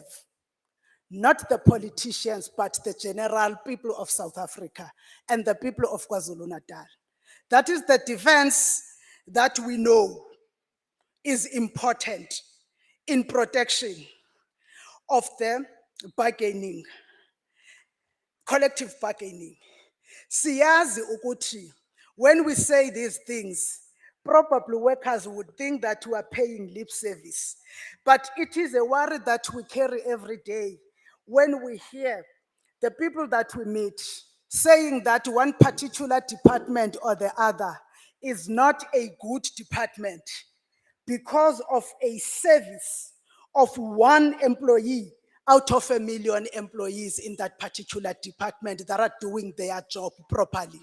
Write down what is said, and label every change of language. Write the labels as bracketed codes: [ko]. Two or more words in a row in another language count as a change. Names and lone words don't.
[en] Not the politicians, but the general people of South Africa and the people of KwaZulu-Natal. That is the defense that we know is important in protection of the bargaining, collective bargaining. [zu] Siyazi ukuthi, [en] when we say these things, probably workers would think that we are paying lip service. But it is a worry that we carry every day when we hear the people that we meet saying that one particular department or the other is not a good department because of a service of one employee out of 1 million employees in that particular department that are doing their job properly.